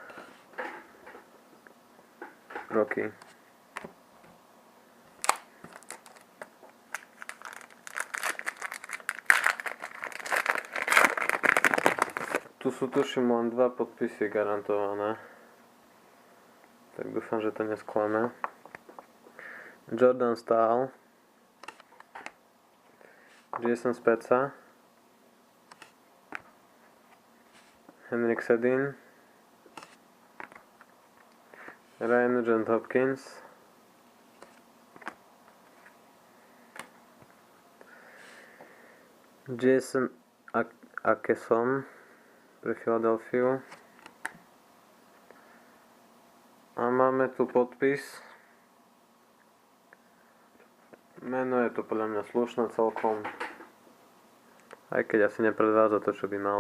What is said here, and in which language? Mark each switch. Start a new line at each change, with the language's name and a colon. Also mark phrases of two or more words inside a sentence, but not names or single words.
Slovak: Rocky. Tu sú tuším len 2 podpisy garantované. Tak dúfam, že to nesklame. Jordan Staal, Jason Spezza, Henrik Sedin, Ryan Nugent Hopkins, Jason Akeson pre Filadelfiu. A máme tu podpis. Meno je to podľa mňa slušné celkom. Aj keď asi nepredvádza to, čo by mal.